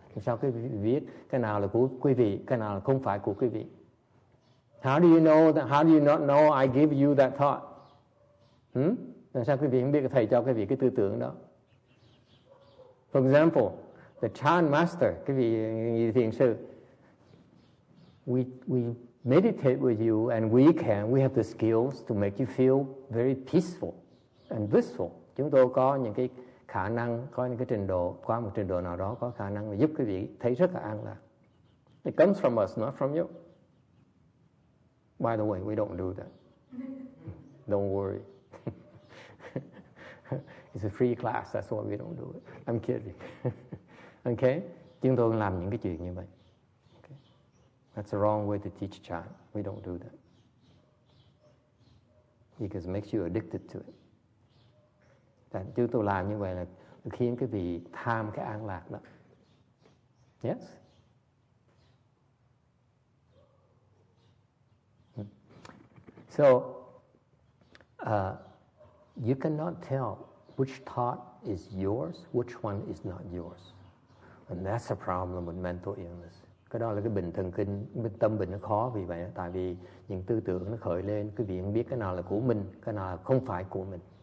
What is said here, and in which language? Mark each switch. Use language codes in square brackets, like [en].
[vi] Sao quý vị biết cái nào là của quý vị, cái nào là không phải của quý vị? [en] How do you know that? How do you not know I give you that thought? [vi] Làm sao quý vị không biết thầy cho quý vị cái tư tưởng đó? [en] For example, the Chan master, [vi] quý vị thiền sư, [en] we meditate with you and we have the skills to make you feel very peaceful and blissful. [vi] Chúng tôi có những cái khả năng, có những cái trình độ, qua một trình độ nào đó có khả năng giúp quý vị thấy rất là an lạc. [en] It comes from us, not from you. By the way, we don't do that. Don't worry. It's a free class, that's why we don't do it. I'm kidding. Okay? [vi] Chúng tôi làm những cái chuyện như vậy. [en] Okay? That's the wrong way to teach Chan. We don't do that. Because it makes you addicted to it. [vi] Chúng tôi làm như vậy là khiến cái vị tham cái an lạc đó. [en] Yes? So, you cannot tell which thought is yours, which one is not yours. And that's a problem with mental illness. [vi] Cái đó là cái bệnh thần kinh, tâm bệnh nó khó vì vậy. Tại vì những tư tưởng nó khởi lên, quý vị không biết cái nào là của mình, cái nào là không phải của mình.